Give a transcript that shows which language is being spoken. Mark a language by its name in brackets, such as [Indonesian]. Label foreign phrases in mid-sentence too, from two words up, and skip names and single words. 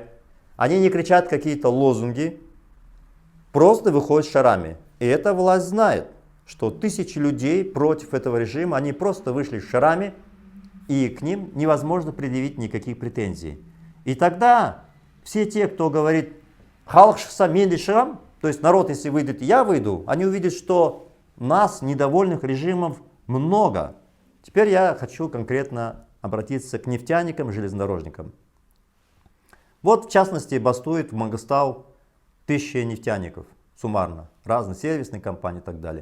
[Russian] Они не кричат какие-то лозунги, просто выходят с шарами. И эта власть знает, что тысячи людей против этого режима, они просто вышли с шарами, и к ним невозможно предъявить никаких претензий. И тогда все те, кто говорит [Kazakh] «халық шықса мен де шығам», [Russian] то есть народ, если выйдет, я выйду, они увидят, что нас, недовольных режимов, много. Теперь я хочу конкретно обратиться к нефтяникам, железнодорожникам. Вот в частности бастует в Мангостау 1000 нефтяников суммарно, разные сервисные компании и так далее.